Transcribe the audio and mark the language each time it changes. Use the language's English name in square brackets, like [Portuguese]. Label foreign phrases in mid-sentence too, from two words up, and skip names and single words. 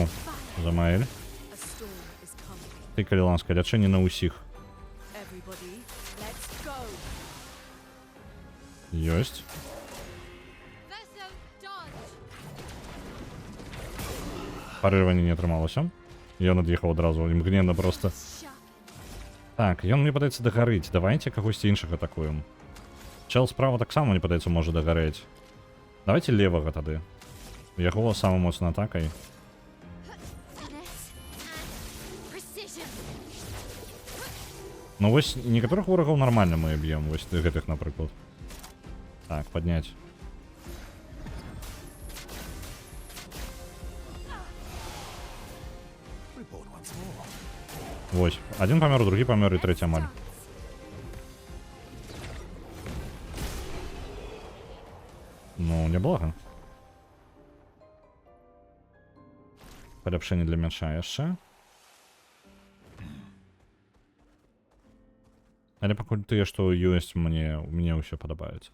[Belarusian] Замаэль. [English] A storm is coming. [Belarusian] Ты, калі ласка, лячэнне на ўсіх. [English] Everybody, let's go. [Belarusian] Ёсць. [English] Verso, dodge. [Belarusian] Парырванне не атрымалася. Ён ад'ехаў адразу, імгненна проста. [English] Shut. [Belarusian] Так, ён мне падаецца дагарыць. Давайте кагосьці іншага атакуем. Чел справа таксама, мне падаецца, можа дагарэць. Давайте левага тады. Яго самай моцнай атакай. [English] Finesse and precision. [Belarusian] Ну вось некаторых ворагаў нармальна мы б'ем, вось гэтых, напрыклад. Так, падняць. [English] Reborn once more. [Belarusian] Вось. Адзін памёр, другі памёр і трэці амаль. Ну, няблага. Паляпшэнне для мяча яшчэ. Але пакуль тыя, што ёсць, мне ўсё падабаецца.